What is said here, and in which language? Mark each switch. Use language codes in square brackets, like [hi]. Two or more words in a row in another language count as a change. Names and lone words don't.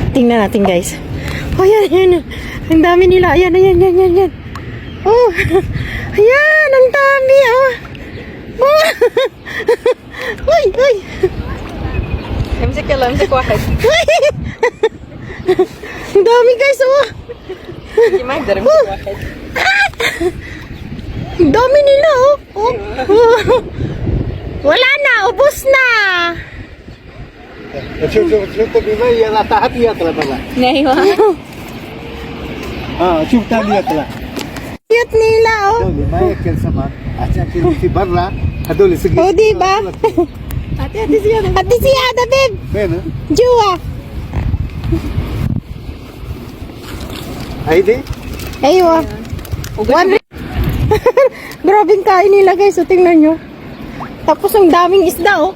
[tl] tingnan natin guys. Oh, yan. Ang dami nila. Ayan. Oh, ayan, ang dami. Oh. Uy. [ar] امسك يلا امسك واحد. [tl] Ang dami guys, oh. [ar] ما اقدر امسك واحد. [tl] Ang dami nila, oh. Wala na, ubos na. [ar] شوف بما يلا تحت يطلع بقى. ايوه. شوف تاني يطلع. [tl] Cute nila, oh. [ar] هذول ما ياكل سمك عشان كده في برا هذول صغير. [tl] Oh, diba? Ate Siada, babe. [ar] فين؟ Jua. هيدي؟ Aywa. One. [tl] Grabing kain nila guys, so tingnan nyo. Tapos ang daming isda, oh.